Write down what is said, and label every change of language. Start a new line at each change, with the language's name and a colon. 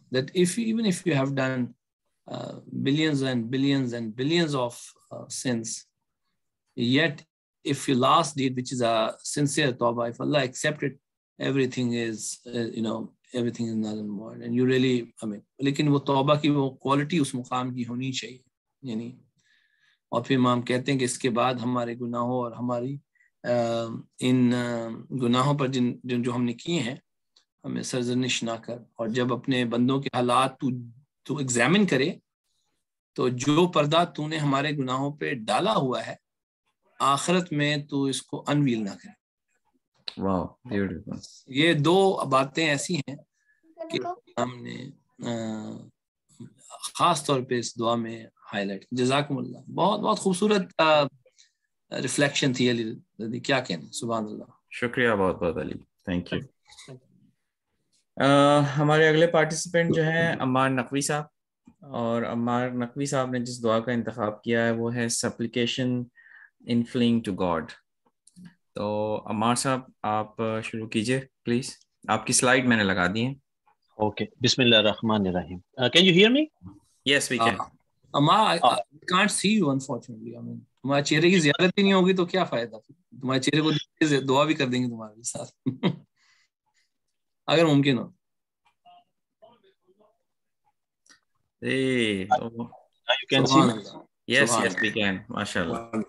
English: That even if you have done billions and billions and billions of sins, yet if your last deed, which is a sincere tawbah, if Allah accepted, everything is everything is null and void, and you really, लेकिन वो तौबा की वो quality उस मुकाम की होनी चाहिए, यानी.
Hindi: और फिर इमाम कहते हैं कि इसके बाद हमारे गुनाहों और हमारी इन गुनाहों पर जो हमने किए हैं हमें सरजनिश ना कर, और जब अपने बंदों के हालात तू एग्जामिन करे तो जो पर्दा तूने हमारे गुनाहों पे डाला हुआ है आखिरत में तू इसको अनवील ना करे. वाह, ब्यूटीफुल. ये दो बातें ऐसी हैं कि हमने खास तौर पे इस दुआ में हाईलाइट. जज़ाकुमुल्लाह. बहुत बहुत खूबसूरत रिफ्लेक्शन थी अली, क्या कहना. सुभान अल्लाह. शुक्रिया बहुत बहुत अली, थैंक यू. हमारे अगले पार्टिसिपेंट जो हैं अम्मार नकवी साहब, और अम्मार नकवी साहब ने जिस दुआ का इंतखाब किया है वो है सप्लिकेशन इन फ्लिंग टू गॉड. तो अम्मार साहब आप शुरू कीजिए प्लीज. आपकी स्लाइड मैंने लगा दी है.
English: Okay, बिस्मिल्लाहिर्रहमानिर्रहीम. Can you hear me? Yes, we can. Ammar, I can't see you unfortunately.
Hindi: तुम्हारे चेहरे की ज़ियारत ही नहीं होगी तो क्या फायदा. तुम्हारे चेहरे को देख के दुआ भी कर देंगे तुम्हारे साथ अगर मुमकिन हो.
English: You can see me? Yes, we can. माशाल्लाह.